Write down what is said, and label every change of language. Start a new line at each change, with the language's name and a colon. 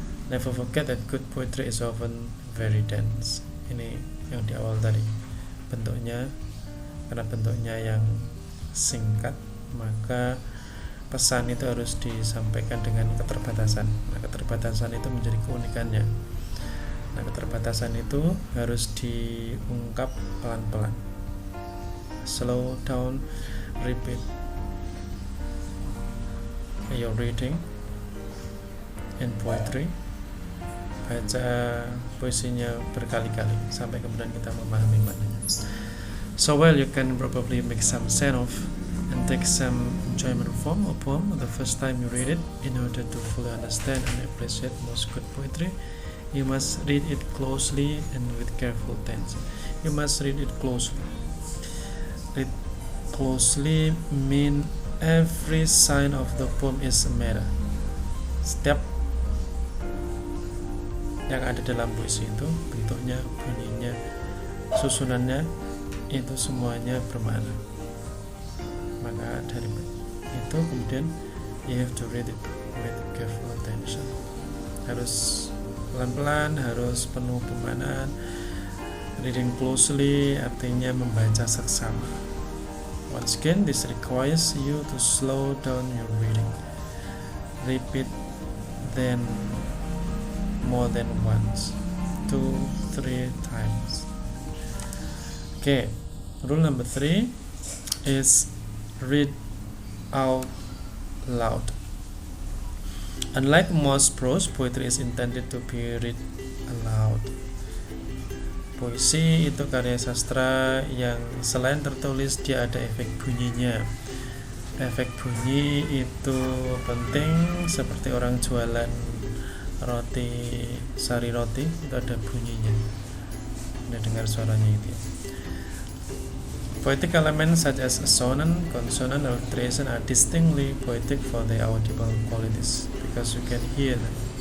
English: Never forget that good poetry is often very dense.
Indonesian: Ini yang di awal tadi. Karena bentuknya yang singkat, maka pesan itu harus disampaikan dengan keterbatasan. Nah, keterbatasan itu menjadi keunikannya. Nah, keterbatasan itu harus diungkap pelan-pelan.
English: Slow down, repeat your reading in poetry.
Indonesian: Baca puisinya berkali-kali sampai kemudian kita memahami maknanya.
English: So well, you can probably make some sense of and take some enjoyment from a poem the first time you read it. In order to fully understand and appreciate most good poetry, you must read it closely and with careful attention. You must read it closely. Read closely mean every sign of the poem is a matter.
Indonesian: Setiap yang ada dalam puisi itu, bentuknya, bunyinya, susunannya, itu semuanya bermakna. Maka dari itu kemudian
English: you have to read it with careful attention.
Indonesian: Harus pelan-pelan, harus penuh pemaknaan.
English: Reading closely
Indonesian: artinya membaca seksama.
English: Once again, this requires you to slow down your reading. Repeat then more than once, 2-3 times. Okay, rule number 3 is read out loud. Unlike most prose, poetry is intended to be read aloud.
Indonesian: Puisi itu karya sastra yang selain tertulis dia ada efek bunyinya. Efek bunyi itu penting, seperti orang jualan roti, sari roti itu ada bunyinya, Anda dengar suaranya itu.
English: Poetic elements such as assonance, consonant, or alliteration are distinctly poetic for their audible qualities because you can hear them.